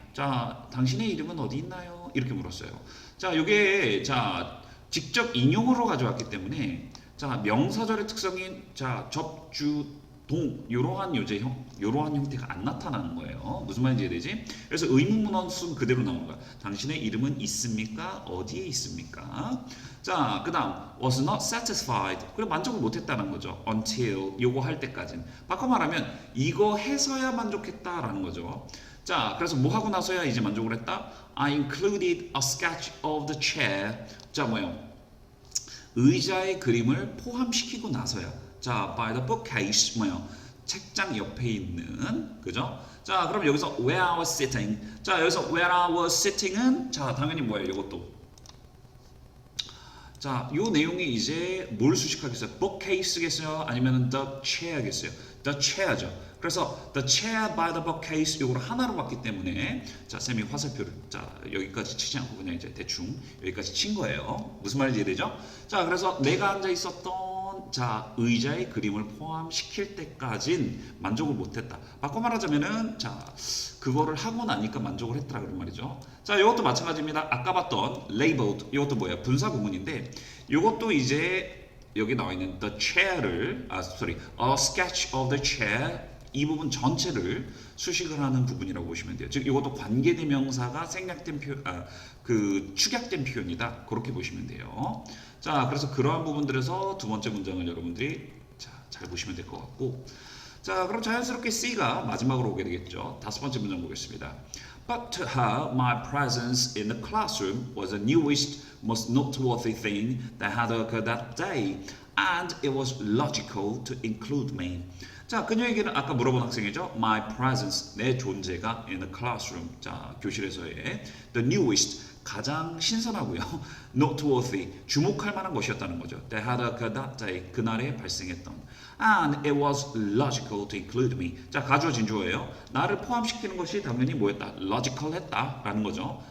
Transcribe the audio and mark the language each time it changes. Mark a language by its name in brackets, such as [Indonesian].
[Korean] 자, 당신의 이름은 어디 있나요? 이렇게 물었어요. 자, 이게 자 직접 인용으로 가져왔기 때문에 자 명사절의 특성인 자 접주 동 이러한 이러한 형태가 안 나타나는 거예요. 무슨 말인지 이해되지? 그래서 의문문헌 순 그대로 나오는 거야. 당신의 이름은 있습니까? 어디에 있습니까? 자, 그다음 [English] was not satisfied. [Korean] 그래 만족을 못했다는 거죠. until 요거 할 때까지는. 바꿔 말하면 이거 해서야 만족했다라는 거죠. 자, 그래서 뭐 하고 나서야 이제 만족을 했다? [English] I included a sketch of the chair. [Korean] 자, 뭐요? 의자의 그림을 포함시키고 나서야. [English] 자, by the bookcase 뭐요? [Korean] 책장 옆에 있는 그죠? 자, 그럼 여기서 [English] where I was sitting. [Korean] 자, 여기서 [English] where I was sitting [Korean] 은 자, 당연히 뭐예요? 이것도. 자, 요 내용이 이제 뭘 수식하겠어요? bookcase겠어요? 아니면 the chair겠어요? [English] the chair죠. [Korean] 그래서 [English] the chair by the bookcase [Korean] 요거를 하나로 봤기 때문에 자, 쌤이 화살표를 자, 여기까지 치지 않고 그냥 이제 대충 여기까지 친 거예요. 무슨 말인지 이해되죠? 자, 그래서 내가 앉아 있었던 자 의자의 그림을 포함시킬 때까진 만족을 못했다. 바꿔 말하자면은 자 그거를 하고 나니까 만족을 했더라 그런 말이죠. 자 이것도 마찬가지입니다. 아까 봤던 labeled 이것도 뭐야 분사 구문인데 이것도 이제 여기 나와 있는 the chair를 [English] a sketch of the chair [Korean] 이 부분 전체를 수식을 하는 부분이라고 보시면 돼요. 즉 이것도 관계대명사가 생략된 그 축약된 표현이다. 그렇게 보시면 돼요. 자, 그래서 그러한 부분들에서 두 번째 문장을 여러분들이 잘 보시면 될 것 같고, 자, 그럼 자연스럽게 C가 마지막으로 오게 되겠죠. 다섯 번째 문장 보겠습니다. [English] But to her, my presence in the classroom was the newest, most noteworthy thing that had occurred that day, and it was logical to include me. [Korean] 자, 그녀에게는 아까 물어본 학생이죠. [English] My presence, [Korean] 내 존재가 [English] in the classroom, [Korean] 자, 교실에서의 [English] the newest, [Korean] 가장 신선하고요. noteworthy, 주목할 만한 것이었다는 거죠. [English] That had occurred that day, [Korean] 그날에 발생했던. [English] And it was logical to include me. [Korean] 자, 가주어진 주어예요. 나를 포함시키는 것이 당연히 뭐였다? logical 했다라는 거죠.